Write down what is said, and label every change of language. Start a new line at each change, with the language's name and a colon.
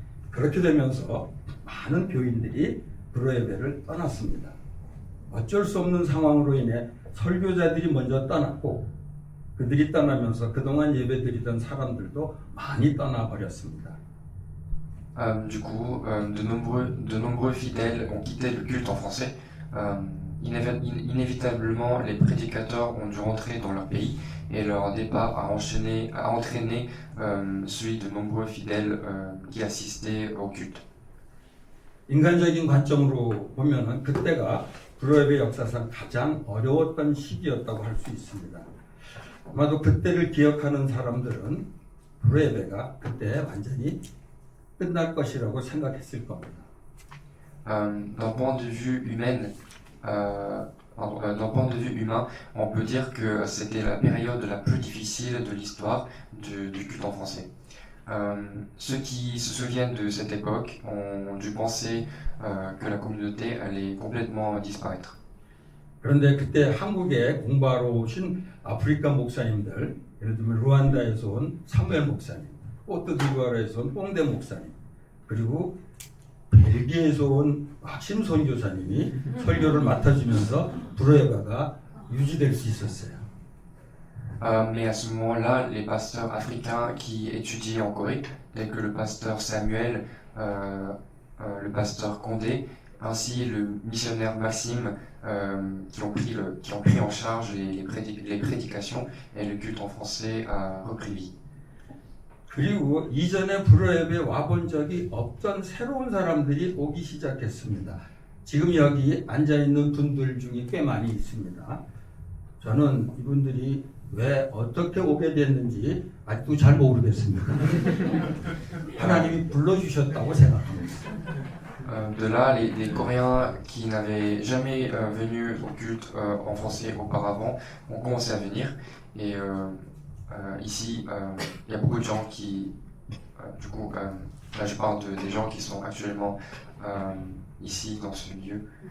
Korean: 그렇게 되면서 많은 교인들이 불어예배를 떠났습니다. 어쩔 수 없는 상황으로 인해 설교자들이 먼저 떠났고 그들이 떠나면서 그동안 예배드리던 사람들도 많이 떠나버렸습니다.
French: Du coup, de nombreux fidèles ont quitté le culte en français. Inévitablement, les prédicateurs ont dû rentrer dans leur pays et leur départ a entraîné celui de nombreux fidèles qui assistaient au culte.
Korean: 인간적인 관점으로 보면은 그때가 불어예배 역사상 가장 어려웠던 시기였다고 할 수 있습니다. 아마도 그때를 기억하는 사람들은 불어예배가 그때 완전히 끝날 것이라고 생각했을 겁니다.
French: D'un point de vue humain, on peut dire que c'était la période la plus difficile de l'histoire du culte en français. Ceux qui se souviennent de cette époque ont dû penser que la communauté allait complètement disparaître.
Korean: 그런데 그때 한국에 공부하러 오신 아프리카 목사님들, 예를 들면 루안다에서 온 사무엘 목사님, 코트디부아르에서 온 뽕데 목사님, 그리고 벨기에에서 온 심 선교사님이 설교를 맡아주면서 불어예배가 유지될 수 있었어요.
French: Mais à ce moment-là, les pasteurs africains qui étudiaient en Corée, tels que le pasteur Samuel, le pasteur Condé, ainsi le missionnaire Maxime, qui ont pris en charge les prédications, et le culte en français a repris vie.
Korean: 그리고 이전에 불어예배 와본 적이 없던 새로운 사람들이 오기 시작했습니다. 지금 여기 앉아있는 분들 중에 꽤 많이 있습니다. 저는 이분들이 왜 어떻게 오게 됐는지 아직도 잘 모르겠습니다. 하나님이 불러주셨다고 생각합니다.
French: De là, les Coréens qui n'avaient jamais venu au culte en français auparavant ont commencé à venir. Et ici, il y a beaucoup de gens qui, du coup, là je parle des gens qui sont actuellement ici dans ce lieu.